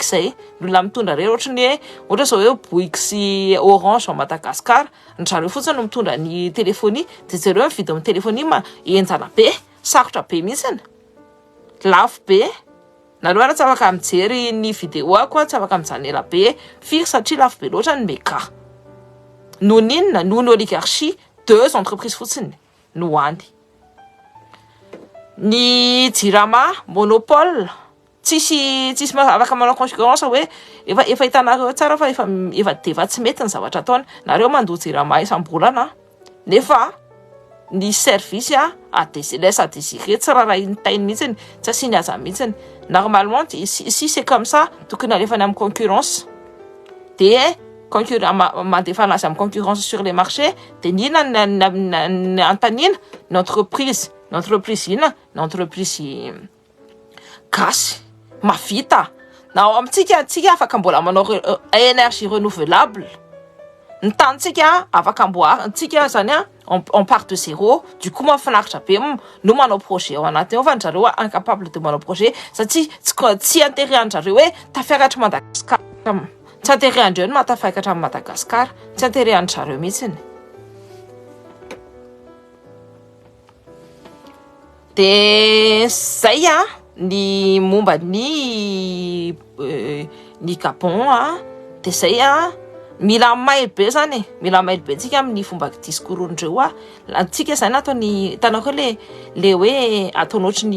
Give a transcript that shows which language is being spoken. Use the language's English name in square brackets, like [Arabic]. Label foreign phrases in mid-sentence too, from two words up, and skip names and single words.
[Malagasy] zay ny olona mitondra reo ohatra zao hoe Bouygues sy Orange Madagasikara ny zareo fotsiny no mitondra ny telefonia dia zareo mividy amin'ny telefonia enjana be sarotra be mihitsy lafo be nareo ara tsy afaka mijery ny vidéo koa tsy afaka mijanona ela be firy satria lafo be loatra ny méga noho n'inona noho ny oligarchie 2 entreprises fotsiny no hany ny jirama monopole tsisy afaka manao concurrence hoe efa hitanareo tsara fa efa tsy mety ny zavatra ataony nareo mandoa jirama isam-bolana nefa ny [French] service laisse à désirer [Malagasy] tsy raha ny tainy mihitsy tsy asiny aza mihitsy [French] normalement si c'est comme ça [Malagasy] tokony alefany amin'ny concurrence dia mandefa anazy amin'ny concurrence [French] sur les marchés [Malagasy] dia nina ny antanina n'entreprise ina n'entreprise gasy mavita na amintsika afaka mbola manao [French] énergie renouvelable [Malagasy] ny tanitsika afaka amboarintsika zany [French] on part de zéro du coup [Malagasy] mahafinaritra be no manao projet ao anatiny ao fa zareo [French] incapable de [Malagasy] manao projet satria tsy intérêt-anjareo hoe tafiakatra Madagasikara tsy intérêt-andreo no matafiakatra amin'ny Madagasikara tsy intérêt-anjareo mihitsy dia zay ny momba ny Gabon dia zay mila mailo be zany mila mailo be tsika amin'ny fomba discours-ndreo antsika zany ataony hitanareo le hoe ataony